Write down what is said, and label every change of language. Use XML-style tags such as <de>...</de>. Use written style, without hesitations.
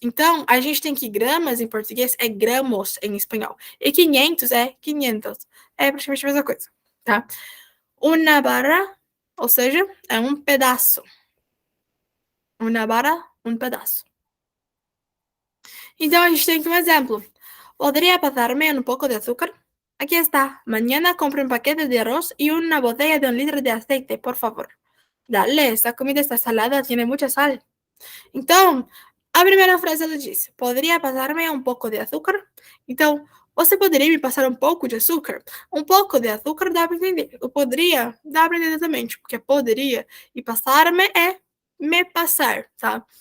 <pt>Então, a gente tem que gramas em português é gramos em espanhol. E 500 é 500. É praticamente a mesma coisa, tá? Una barra, ou seja, é um pedaço. Una barra, um pedaço. Então, a gente tem aqui um exemplo.</pt> <es>¿Podría pasarme un poco de azúcar? Aquí está. Mañana compre un paquete de arroz y una botella de 1 litro de aceite, por favor. Dale, esta comida está salada, tiene mucha sal.</es> <pt>Então, a primeira frase ela disse: poderia passar-me um pouco de açúcar? Então, você poderia me passar um pouco de açúcar? Um pouco de açúcar dá para entender. O poderia dá para entender também, tipo, porque poderia e passar-me é me passar, tá?</pt>